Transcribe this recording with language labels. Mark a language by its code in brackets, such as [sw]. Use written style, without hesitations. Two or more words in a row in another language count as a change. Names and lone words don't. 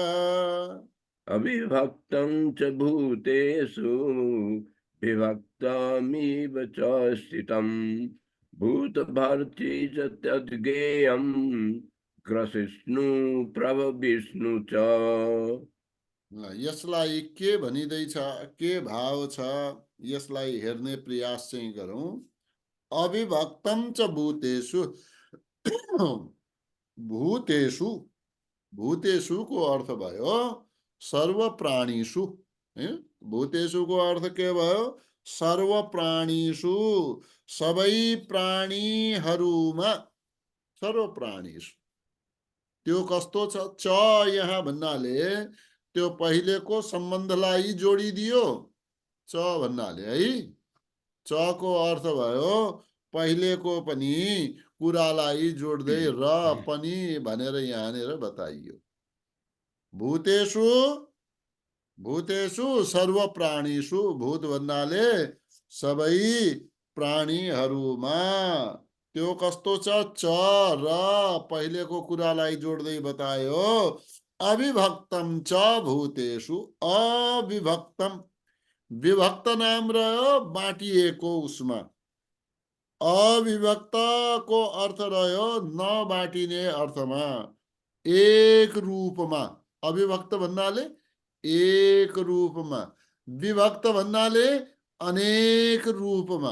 [sa] अविभक्तं च भूतेषु विभक्तमिव च स्थितम् भूतभर्त्री च तद्ज्ञेयम् ग्रसिष्णु प्रभु विष्णु च [ne] यसलाई के भनिँदैछ, के भाव छ, यसलाई हेर्ने प्रयास चाहिँ गरौँ। [sa] अविभक्तम च भूतेषु भूतेषु भूतेषु [ne] को अर्थ भयो [sa] सर्व प्राणीषु। [ne] भूतेषु को अर्थ के भयो [sa] सर्व प्राणीषु, [ne] सबै प्राणीहरूमा, [sa] सर्व प्राणीषु। [ne] त्यो कस्तो छ, च यहाँ भन्नाले त्यो पहिलेको सम्बन्धलाई जोडिदियो च भन्नाले है। च को अर्थ भयो पहिलेको पनि कुरालाई जोड्दै र पनि भनेर यहाँनिर बताइयो। [sa] भूतेषु भूतेषु सर्व प्राणीषु, [ne] भूत भन्नाले सबै प्राणीहरूमा। त्यो कस्तो छ, च र पहिलेको कुरालाई जोड्दै बतायो। [sa] अविभक्तम च भूतेषु, अविभक्तम, [ne] विभक्त नाम रह्यो बाँटिएको उसमा। अविभक्त को अर्थ रह्यो नबाटिने अर्थमा, एक रूपमा। अविभक्त भन्नाले एक रूपमा, विभक्त भन्नाले अनेक रूपमा।